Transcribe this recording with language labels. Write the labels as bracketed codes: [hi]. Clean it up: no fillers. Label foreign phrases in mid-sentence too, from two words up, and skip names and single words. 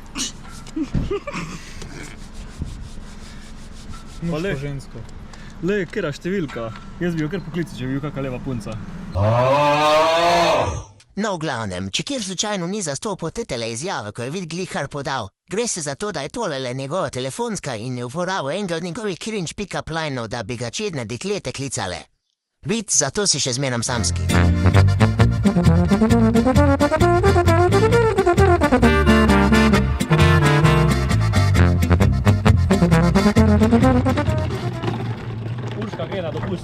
[sl] Muško, žensko. Lej, kera številka. Jaz bi jo kar poklical, če bi bil kakva leva punca. No, v glavnem, če kjer slučajno ni zastopil tetele izjave, ko je vid glihar podal, gre se za to, da je tolele njegova telefonska in je uporabil enega od njegovih [en] cringe pick-up lineov, [sl] da bi ga čedne deklete klicale. Vid, zato si še zmeram samski. Urška gre na dopust.